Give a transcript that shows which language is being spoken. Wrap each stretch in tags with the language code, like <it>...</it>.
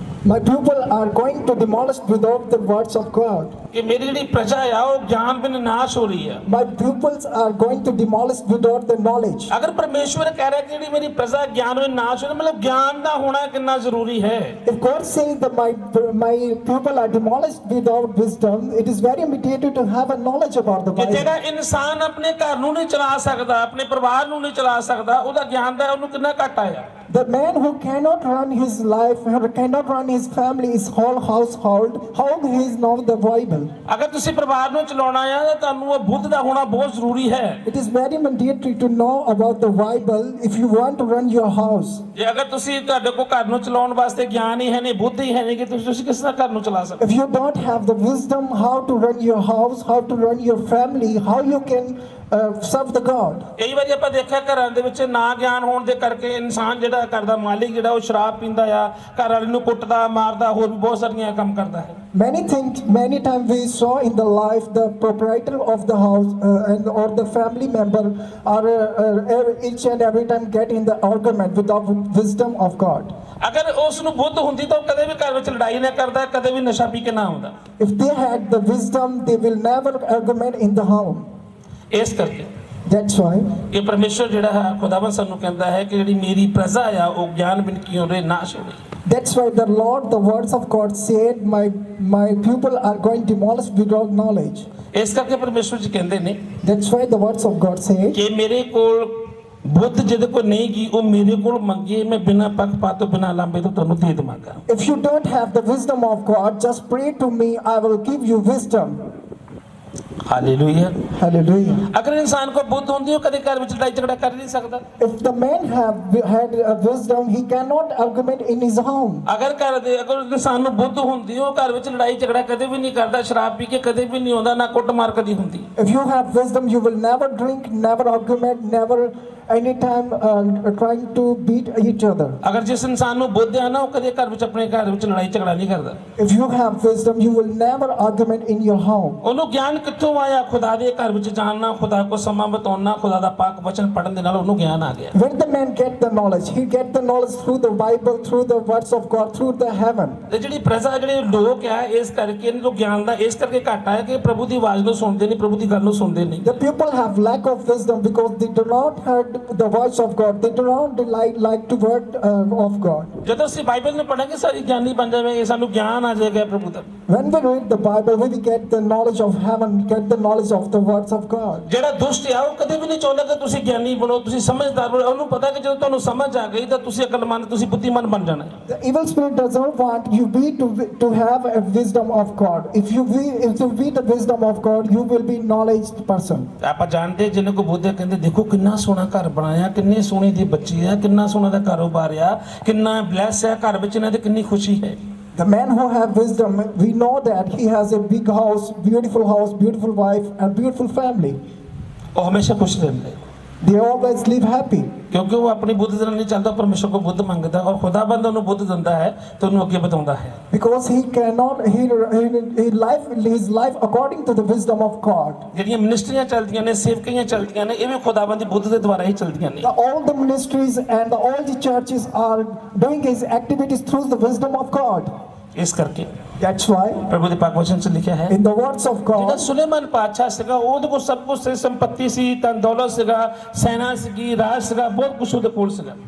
<en>my people are going to demolish without the words of God.</en> <pa>ਕਿ ਮੇਰੀ ਜਿਹੜੀ ਪ੍ਰਜਾ ਆ ਉਹ ਗਿਆਨ ਬਿਨ ਨਾਸ਼ ਹੋ ਰਹੀ ਹੈ।</pa> <en>My pupils are going to demolish without the knowledge.</en> <pa>ਅਗਰ ਪਰਮੇਸ਼ਵਰ ਕਹਿ ਰਿਹਾ ਕਿ ਜਿਹੜੀ ਮੇਰੀ ਪ੍ਰਜਾ ਗਿਆਨ ਬਿਨ ਨਾਸ਼ ਹੋ ਮਤਲਬ ਗਿਆਨ ਦਾ ਹੋਣਾ ਕਿੰਨਾ ਜ਼ਰੂਰੀ ਹੈ।</pa> <en>If God says that my people are demolished without wisdom, it is very imperative to have a knowledge about the</en> <pa>ਕਿ</pa> <en>Bible.</en> <pa>ਜਿਹੜਾ ਇਨਸਾਨ ਆਪਣੇ ਘਰ ਨੂੰ ਨਹੀਂ ਚਲਾ ਸਕਦਾ, ਆਪਣੇ ਪਰਿਵਾਰ ਨੂੰ ਨਹੀਂ ਚਲਾ ਸਕਦਾ, ਉਹਦਾ ਗਿਆਨ ਦਾ ਉਹਨੂੰ ਕਿੰਨਾ ਘੱਟ ਆਇਆ।</pa> <en>The man who cannot run his life, who cannot run his family, his whole household, how he is know the Bible?</en> <pa>ਅਗਰ ਤੁਸੀਂ ਪਰਿਵਾਰ ਨੂੰ ਚਲਾਉਣਾ ਆ ਤਾਂ ਤੁਹਾਨੂੰ ਉਹ ਬੁੱਧ ਦਾ ਹੋਣਾ ਬਹੁਤ ਜ਼ਰੂਰੀ ਹੈ।</pa> <en>It is very mandatory to know about the Bible if you want to run your house.</en> <pa>ਜੇ ਅਗਰ ਤੁਸੀਂ ਤੁਹਾਡੇ ਕੋਲ ਘਰ ਨੂੰ ਚਲਾਉਣ ਵਾਸਤੇ ਗਿਆਨ ਹੀ ਹੈ ਨਹੀਂ, ਬੁੱਧ ਹੀ ਹੈ ਨਹੀਂ ਕਿ ਤੁਸੀਂ ਕਿਸ ਤਰ੍ਹਾਂ ਘਰ ਨੂੰ ਚਲਾ ਸਕਦੇ।</pa> <en>If you don't have the wisdom how to run your house, how to run your family, how you can serve the God.</en> <pa>ਕਈ ਵਾਰੀ ਆਪਾਂ ਦੇਖਿਆ ਘਰਾਂ ਦੇ ਵਿੱਚ ਨਾ ਗਿਆਨ ਹੋਣ ਦੇ ਕਰਕੇ ਇਨਸਾਨ ਜਿਹੜਾ ਘਰ ਦਾ ਮਾਲਿਕ ਜਿਹੜਾ ਉਹ ਸ਼ਰਾਬ ਪੀਂਦਾ ਆ, ਘਰ ਵਾਲੇ ਨੂੰ ਕੁੱਟਦਾ ਮਾਰਦਾ, ਹੋਰ ਵੀ ਬਹੁਤ ਸਾਰੀਆਂ ਕੰਮ ਕਰਦਾ ਹੈ।</pa> <en>Many times we saw in the life the proprietor of the house or the family member are each and every time get in the argument without wisdom of God.</en> <pa>ਅਗਰ ਉਸ ਨੂੰ ਬੁੱਧ ਹੁੰਦੀ ਤਾਂ ਉਹ ਕਦੇ ਵੀ ਘਰ ਵਿੱਚ ਲੜਾਈ ਨਾ ਕਰਦਾ, ਕਦੇ ਵੀ ਨਸ਼ਾ ਪੀ ਕੇ ਨਾ ਆਉਂਦਾ।</pa> <en>If they had the wisdom, they will never argument in the home.</en> <pa>ਇਸ ਕਰਕੇ</pa> <en>That's why</en> <pa>ਇਹ ਪਰਮੇਸ਼ਰ ਜਿਹੜਾ ਹੈ ਖੁਦਾਵੰਦ ਸਾਨੂੰ ਕਹਿੰਦਾ ਹੈ ਕਿ ਜਿਹੜੀ ਮੇਰੀ ਪ੍ਰਜਾ ਆ ਉਹ ਗਿਆਨ ਬਿਨ ਕਿਉਂ ਰੇ ਨਾਸ਼ ਹੋ ਰਹੀ।</pa> <en>That's why the Lord, the words of God said, my people are going to demolish without knowledge.</en> <pa>ਇਸ ਕਰਕੇ ਪਰਮੇਸ਼ਰ ਜੀ ਕਹਿੰਦੇ ਨੇ</pa> <en>That's why the words of God say,</en> <pa>ਕਿ ਮੇਰੇ ਕੋਲ ਬੁੱਧ ਜਿਹਦੇ ਕੋਲ ਨਹੀਂ ਗੀ ਉਹ ਮੇਰੇ ਕੋਲ ਮੰਗੇ, ਮੈਂ ਬਿਨਾਂ ਪੱਖਪਾਤ ਤੋਂ ਬਿਨਾਂ ਲਾਂਭੇ ਤੋਂ ਤੁਹਾਨੂੰ ਦੇ ਦੇਵਾਂਗਾ।</pa> <en>if you don't have the wisdom of God, just pray to me, I will give you wisdom.</en> <pa>Hallelujah.</pa> <en>Hallelujah.</en> <pa>ਅਗਰ ਇਨਸਾਨ ਕੋਲ ਬੁੱਧ ਹੁੰਦੀ ਉਹ ਕਦੇ ਘਰ ਵਿੱਚ ਲੜਾਈ ਝਗੜਾ ਕਰ ਨਹੀਂ ਸਕਦਾ।</pa> <en>If the man had a wisdom, he cannot argument in his home.</en> <pa>ਅਗਰ ਇਨਸਾਨ ਨੂੰ ਬੁੱਧ ਹੁੰਦੀ ਉਹ ਘਰ ਵਿੱਚ ਲੜਾਈ ਝਗੜਾ ਕਦੇ ਵੀ ਨਹੀਂ ਕਰਦਾ, ਸ਼ਰਾਬ ਪੀ ਕੇ ਕਦੇ ਵੀ ਨਹੀਂ ਆਉਂਦਾ, ਨਾ ਕੁੱਟਮਾਰ ਕਦੀ ਹੁੰਦੀ।</pa> <en>If you have wisdom, you will never drink, never argument, never anytime trying to beat each other.</en> <pa>ਅਗਰ ਜਿਸ ਇਨਸਾਨ ਨੂੰ ਬੁੱਧ ਆ ਨਾ ਉਹ ਕਦੇ ਘਰ ਵਿੱਚ ਆਪਣੇ ਘਰ ਵਿੱਚ ਲੜਾਈ ਝਗੜਾ ਨਹੀਂ ਕਰਦਾ।</pa> <en>If you have wisdom, you will never argument in your home.</en> <pa>ਉਹਨੂੰ ਗਿਆਨ ਕਿੱਥੋਂ ਆਇਆ? ਖੁਦਾ ਦੇ ਘਰ ਵਿੱਚ ਜਾਣਨਾ, ਖੁਦਾ ਕੋ ਸਮਾਂ ਬਤਾਉਣਾ, ਖੁਦਾ ਦਾ ਪਾਕ ਵਚਨ ਪੜ੍ਹਨ ਦੇ ਨਾਲ ਉਹਨੂੰ ਗਿਆਨ ਆ ਗਿਆ।</pa> <en>Where the man get the knowledge? He get the knowledge through the Bible, through the words of God, through the heaven.</en> <pa>ਤੇ ਜਿਹੜੀ ਪ੍ਰਜਾ ਜਿਹੜੇ ਲੋਕ ਆ ਇਸ ਕਰਕੇ ਇਹਨਾਂ ਨੂੰ ਗਿਆਨ ਦਾ ਇਸ ਕਰਕੇ ਘੱਟ ਆਇਆ ਕਿ ਪ੍ਰਭੂ ਦੀ ਆਵਾਜ਼ ਨੂੰ ਸੁਣਦੇ ਨਹੀਂ, ਪ੍ਰਭੂ ਦੀ ਗੱਲ ਨੂੰ ਸੁਣਦੇ ਨਹੀਂ।</pa> <en>The people have lack of wisdom because they do not heard the voice of God. They do not like to word of God.</en> <pa>ਜਦੋਂ ਅਸੀਂ ਬਾਈਬਲ ਨੂੰ ਪੜ੍ਹਾਂਗੇ ਸਾਰੀ ਗਿਆਨੀ ਬਣ ਜਾਵੇਗੇ, ਸਾਨੂੰ ਗਿਆਨ ਆ ਜਾਏਗਾ ਪ੍ਰਭੂ ਦਾ।</pa> <en>When we read the Bible, we get the knowledge of heaven, get the knowledge of the words of God.</en> <pa>ਜਿਹੜਾ ਦੁਸ਼ਟ ਆ ਉਹ ਕਦੇ ਵੀ ਨਹੀਂ ਚਾਹੁੰਦਾ ਕਿ ਤੁਸੀਂ ਗਿਆਨੀ ਬਣੋ, ਤੁਸੀਂ ਸਮਝਦਾਰ ਬਣੋ। ਉਹਨੂੰ ਪਤਾ ਕਿ ਜਦੋਂ ਤੁਹਾਨੂੰ ਸਮਝ ਆ ਗਈ ਤਾਂ ਤੁਸੀਂ ਅਕਲਮੰਦ, ਤੁਸੀਂ ਬੁੱਧੀਮਾਨ ਬਣ ਜਾਣਾ ਹੈ।</pa> <en>The evil spirit does not want you to have a wisdom of God. If you be the wisdom of God, you will be knowledge person.</en> <pa>ਆਪਾਂ ਜਾਣਦੇ ਜਿਹਨੇ ਕੋ ਬੁੱਧ ਕਹਿੰਦੇ ਦੇਖੋ ਕਿੰਨਾ ਸੋਹਣਾ ਘਰ ਬਣਾਇਆ, ਕਿੰਨੇ ਸੋਹਣੇ ਦੀ ਬੱਚੀ ਆ, ਕਿੰਨਾ ਸੋਹਣਾ ਦਾ ਕਾਰੋਬਾਰ ਆ, ਕਿੰਨਾ ਬਲੈਸ ਹੈ ਘਰ ਵਿੱਚ, ਇਹਨਾਂ ਦੀ ਕਿੰਨੀ ਖੁਸ਼ੀ ਹੈ।</pa> <en>The man who have wisdom, we know that he has a big house, beautiful wife, and beautiful family.</en> <pa>ਉਹ ਹਮੇਸ਼ਾ ਖੁਸ਼ ਰਹਿੰਦੇ।</pa> <en>They always live happy.</en> <pa>ਕਿਉਂਕਿ ਉਹ ਆਪਣੀ ਬੁੱਧ ਦੇ ਨਾਲ ਨਹੀਂ ਚੱਲਦਾ, ਪਰਮੇਸ਼ਰ ਕੋ ਬੁੱਧ ਮੰਗਦਾ ਔਰ ਖੁਦਾਬੰਦ ਉਹਨੂੰ ਬੁੱਧ ਦਿੰਦਾ ਹੈ ਤੇ ਉਹਨੂੰ ਅੱਗੇ ਵਧਾਉਂਦਾ ਹੈ।</pa> <en>Because he cannot, his life according to the wisdom of God.</en> <pa>ਜਿਹੜੀਆਂ ਮਿਨਿਸਟਰੀਆਂ ਚੱਲਦੀਆਂ ਨੇ, ਸੇਵਕੀਆਂ ਚੱਲਦੀਆਂ ਨੇ, ਇਹ ਵੀ ਖੁਦਾਬੰਦ ਦੀ ਬੁੱਧ ਦੇ ਦੁਆਰਾ ਹੀ ਚੱਲਦੀਆਂ ਨੇ।</pa> <en>All the ministries and all the churches are doing his activities through the wisdom of God.</en> <pa>ਇਸ ਕਰਕੇ</pa> <en>That's why</en> <pa>ਪ੍ਰਭੂ ਦੇ ਪਾਕ ਵਚਨ 'ਚ ਲਿਖਿਆ ਹੈ</pa> <en>in the words of</en> <pa>ਜਿਹੜਾ</pa> <en>God,</en> <pa>ਸੁਲੇਮਾਨ ਪਾਤਸ਼ਾਹ ਸੀਗਾ ਉਹਦੇ ਕੋਲ ਸਭ ਕੁਝ ਸੀ, ਸੰਪਤੀ ਸੀ, ਧਨ ਦੌਲਤ ਸੀਗਾ, ਸੈਨਾ ਸੀਗੀ, ਰਾਜ ਸੀਗਾ, ਬਹੁਤ ਕੁਝ ਉਹਦੇ ਕੋਲ ਸੀਗਾ।</pa>